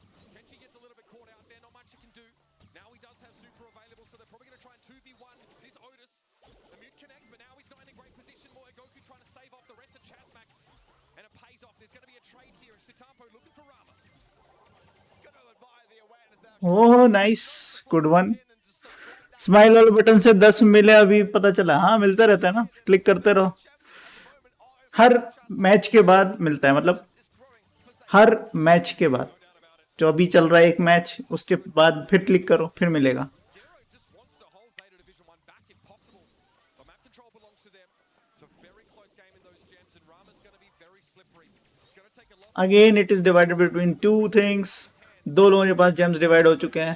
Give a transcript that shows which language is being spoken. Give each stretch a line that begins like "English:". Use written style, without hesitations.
English: Kenji gets a little bit caught out there, not much he can do. Now he does have super available, so they're probably going to try and 2v1 this Otis. The mute connects, but now he's not in a great position. Moigoku trying to stave off the rest of Chasmac. And it pays off. There's going to be a trade here, and Chitampo looking for Rama. Gonna admire the awareness there. Oh nice good one
Hindi: smile वाले button से 10 मिले अभी पता चला हाँ मिलता रहता है ना क्लिक करते रहो हर मैच के बाद मिलता है मतलब हर मैच के बाद जो अभी चल रहा है एक मैच उसके बाद फिर क्लिक करो फिर मिलेगा
English: Gero just wants to hold Zeta Division 1 back if possible. But map control belongs to them. It's a very close game in those gems, and Rama's going to be very slippery. It's going to take a lot again it is divided between two things
Hindi: दो लोगों के पास James divide हो चुके हैं